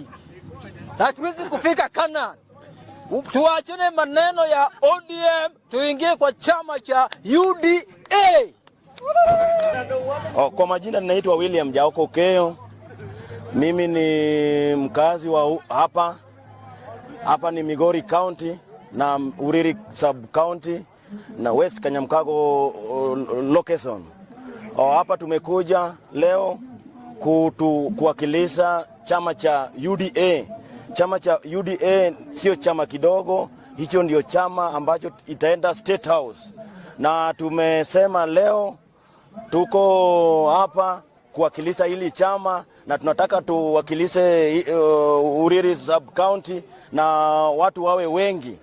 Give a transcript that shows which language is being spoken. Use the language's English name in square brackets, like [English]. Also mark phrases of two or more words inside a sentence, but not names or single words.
[Swahili] Hatuwezi kufika Kanani. Tuachane maneno ya ODM, tuingie kwa chama cha UDA. Kwa majina ninaitwa William Jaoko Keo. Mimi ni mkazi wa hapa ni Migori County na Uriri Sub County na West Kanyamkago location. Hapa tumekuja leo kuwakilisha chama cha UDA. Chama cha UDA sio chama kidogo, hicho ndio chama ambacho itaenda State House. Na tumesema leo tuko hapa kuwakilisha hili chama, na tunataka tuwakilishe Uriri Sub County na watu wawe wengi.